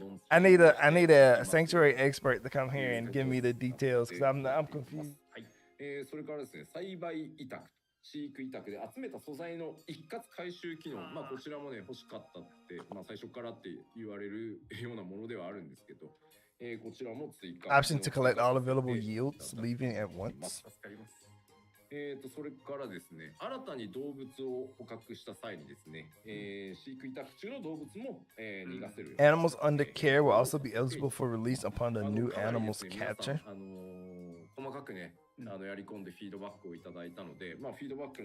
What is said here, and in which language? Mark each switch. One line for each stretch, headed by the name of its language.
English: I need a sanctuary expert to come here and give me the details because I'm confused.
Japanese: それからですね、栽培委託、飼育委託で集めた素材の一括回収機能、まあこちらもね欲しかったって、まあ最初からって言われるようなものではあるんですけど、こちらも追加。
English: Option to collect all available yields, leaving at once.
Japanese: 助かります。それからですね、新たに動物を捕獲した際にですね、飼育委託中の動物も、逃がせる。
English: Animals under care will also be eligible for release upon the new animals capture.
Japanese: 細かくね、やり込んでフィードバックをいただいたので、まあフィードバック